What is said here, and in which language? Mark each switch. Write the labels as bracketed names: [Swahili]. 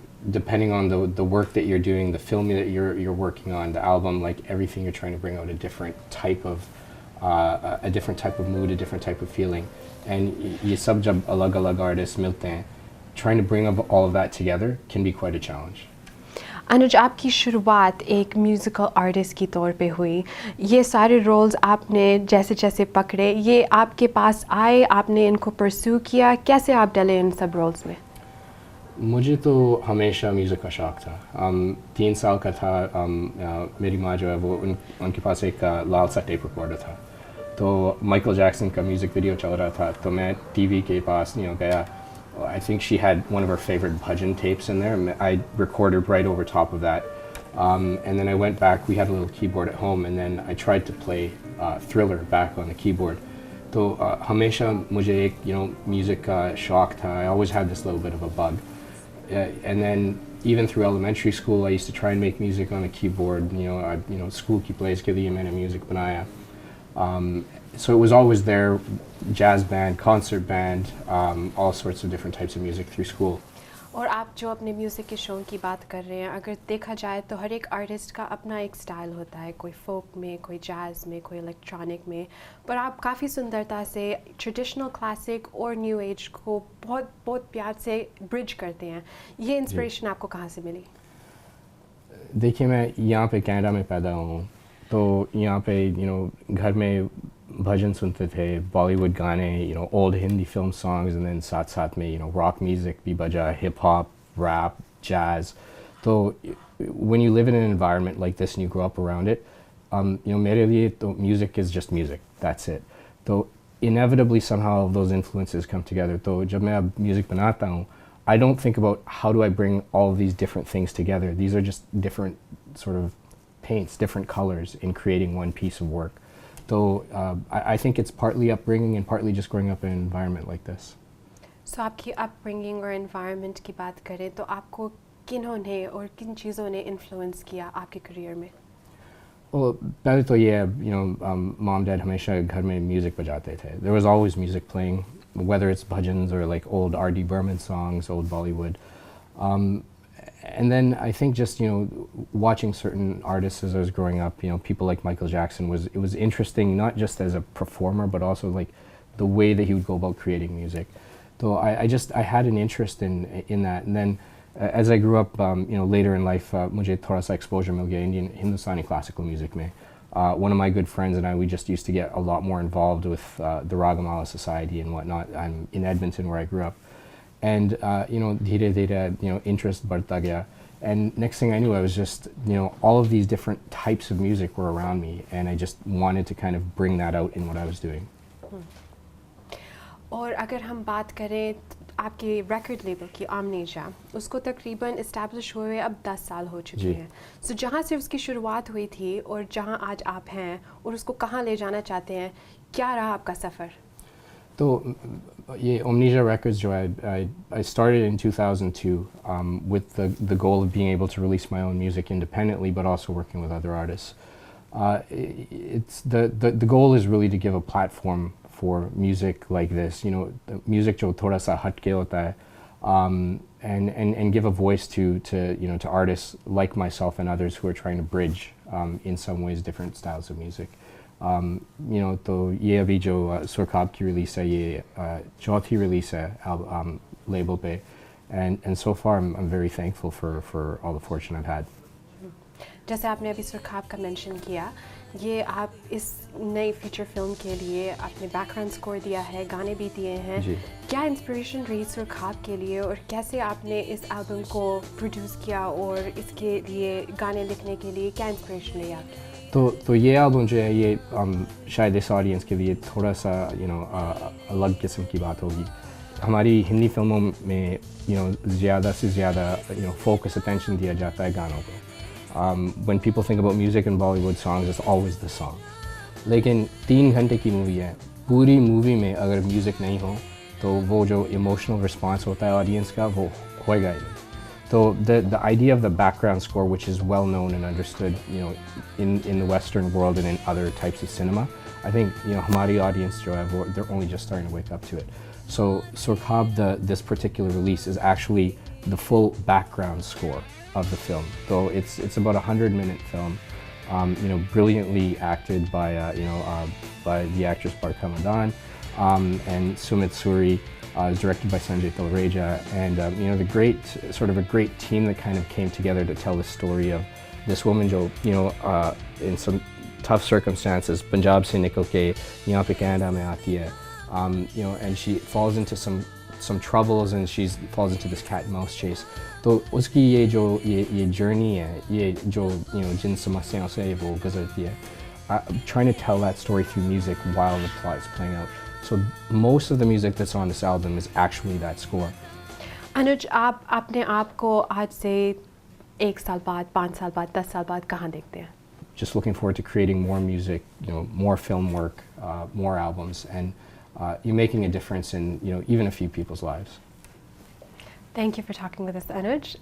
[English] Depending on the work that you're doing, the film that you're working on, the album, like everything, you're trying to bring out a different type of mood, a different type of feeling. And [Hindi] ये सब जब अलग-अलग [English] artists [Hindi] मिलते हैं, [English] trying to bring up all of that together can be quite a challenge. [Hindi] अनुज, आपकी शुरुआत एक musical artist की तौर पे हुई। ये सारे रोल्स आपने जैसे जैसे पकड़े, ये आपके पास आए, आपने इनको परस्यू किया, कैसे आप डले इन सब रोल्स में? मुझे तो हमेशा म्यूज़िक का शौक़ था। 3 साल का था, मेरी माँ जो है वो उनके पास एक लाल सा टेप रिकॉर्डर था। तो माइकल जैक्सन का म्यूज़िक वीडियो चल रहा था, तो मैं टीवी के पास गया। [English] I think she had one of her favorite bhajan tapes in there, and I recorded right over top of that. And then I went back, we had a little keyboard at home, and then I tried to play Thriller back on the keyboard. [Hindi] So hamesha mujhe ek music ka shauk tha. [English] I always had this little bit of a bug. And then even through elementary school, I used to try and make music on a keyboard. [Hindi] School ki plays ke liye maine music banaya. [English] So it was always there, jazz band, concert band, all sorts of different types of music through school. [Hindi] और आप जो अपने music के शौक की बात कर रहे हैं, अगर देखा जाए तो हर एक आर्टिस्ट का अपना एक स्टाइल होता है, कोई फोक में, कोई जैज़ में, कोई इलेक्ट्रॉनिक में, पर आप काफ़ी सुंदरता से ट्रेडिशनल, क्लासिक और न्यू एज को बहुत बहुत प्यार से ब्रिज करते हैं। ये इंस्पिरेशन आपको कहाँ से मिली? देखिए, मैं यहाँ पे कनाडा में पैदा हुआ हूँ, तो यहाँ पे घर में भजन सुनते थे, बॉलीवुड गाने, [English] old Hindi film songs, and then [Hindi] साथ साथ में [English] rock music [Hindi] भी बजा, [English] hip hop, rap, jazz. So when you live in an environment like this and you grow up around it, [Hindi] मेरे लिए तो [English] music is just music. That's it. So inevitably somehow those influences come together. [Hindi] तो जब मैं अब music बनाता हूँ, [English] I don't think about how do I bring all of these different things together. These are just different sort of paints, different colors in creating one piece of work. So I think it's partly upbringing and partly just growing up in an environment like this. [Hindi] So आपकी upbringing और environment की बात करें तो आपको किन्होंने और किन चीज़ों ने influence किया आपके career में? Well, पहले तो ये mom dad हमेशा घर में music बजाते थे. [English] There was always music playing, whether it's bhajans or like old R.D. Burman songs, old Bollywood. And then I think just watching certain artists as I was growing up, people like Michael Jackson, it was interesting, not just as a performer but also like the way that he would go about creating music. So I had an interest in that. And then as I grew up, later in life, [Hindi] मुझे थोड़ा सा exposure मिल गया [English] Indian Hindustani classical music में. One of my good friends and I, we just used to get a lot more involved with the Ragamala Society and whatnot. I'm in Edmonton where I grew up. And [Hindi] धीरे धीरे interest बढ़ता गया, [English] and next thing I knew I was just all of these different types of music were around me, and I just wanted to kind of bring that out in what I was doing. [Hindi] और अगर हम बात करें आपके record label की OMNI, उसको तकरीबन establish हुए अब 10 साल हो चुके हैं। So जहाँ से उसकी शुरुआत हुई थी और जहाँ आज आप हैं और उसको कहाँ ले जाना चाहते हैं, क्या रहा आपका सफ़र? [English] So, yeah, OMNI Records, I started in 2002 with the goal of being able to release my own music independently, but also working with other artists. It's the goal is really to give a platform for music like this, [Hindi] music jo thoda sa hat ke hota hai, [English] and give a voice to artists like myself and others who are trying to bridge in some ways different styles of music. [Hindi] तो ये अभी जो सुरखाब की release है, ये चौथी release है label पे, [English] and so far I'm very thankful for all the fortune I've had. [Hindi] जैसे आपने अभी सुरखाब का मेंशन किया, ये आप इस नई फीचर फिल्म के लिए आपने बैकग्राउंड स्कोर दिया है, गाने भी दिए हैं। क्या इंस्पिरेशन रही सुरखाब के लिए और कैसे आपने इस एल्बम को प्रोड्यूस किया और इसके लिए गाने लिखने के लिए क्या इंस्पिरेशन रही आपकी? तो ये एल्बम जो है ये शायद इस ऑडियंस के लिए थोड़ा सा अलग किस्म की बात होगी। हमारी हिंदी फिल्मों में ज़्यादा से ज़्यादा फोकस अटेंशन दिया जाता है गानों को। [English] When people think about music in Bollywood songs, it's always the song. [Hindi] लेकिन 3 घंटे की मूवी है, पूरी मूवी में अगर म्यूज़िक नहीं हो तो वो जो इमोशनल रिस्पॉन्स होता है ऑडियंस का वो होएगा ही नहीं। [English] So the idea of the background score, which is well known and understood, in the Western world and in other types of cinema, I think [Hindi] हमारी audience जो है वो [English] they're only just starting to wake up to it. So Surkhab, this particular release is actually the full background score of the film. So it's about a 100-minute film, brilliantly acted by the actress Barka Madan and Sumit Suri. It's directed by Sanjay Talreja, and the great team that kind of came together to tell the story of this woman, jo in some tough circumstances, [Hindi] Punjab se nikal ke yahan pe Canada mein aati hai, [English] and she falls into some troubles, and she falls into this cat and mouse chase. [Hindi] तो उसकी ये journey है, ये जो जिन समस्याओं से वो गुजरती है, [English] trying to tell that story through music while the plot is playing out. So most of the music that's on this album is actually that score. [Hindi] अनुज, आप अपने आप को आज से 1 साल बाद, 5 साल बाद, 10 साल बाद कहाँ देखते हैं? [English] Just looking forward to creating more music, more film work, more albums, and you're making a difference in even a few people's lives. Thank you for talking with us, Anuj.